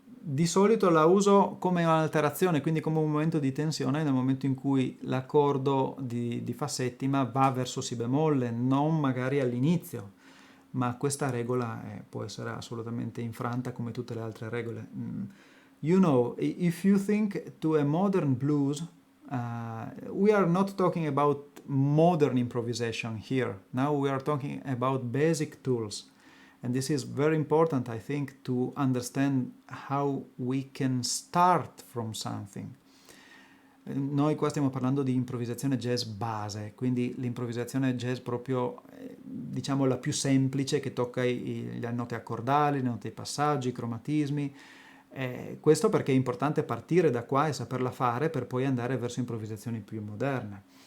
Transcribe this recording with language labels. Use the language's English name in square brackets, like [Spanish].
[Italian] Di solito la uso come un'alterazione, quindi come un momento di tensione nel momento in cui l'accordo di fa settima va verso si bemolle, non magari all'inizio, ma questa regola può essere assolutamente infranta come tutte le altre regole. [English] You know, if you think to a modern blues, we are not talking about modern improvisation here. Now we are talking about basic tools. And this is very important, I think, to understand how we can start from something. [Italian] Noi qua stiamo parlando di improvvisazione jazz base, quindi l'improvvisazione jazz proprio, diciamo, la più semplice, che tocca le note accordali, le note di passaggi, i cromatismi. Questo perché è importante partire da qua e saperla fare per poi andare verso improvvisazioni più moderne.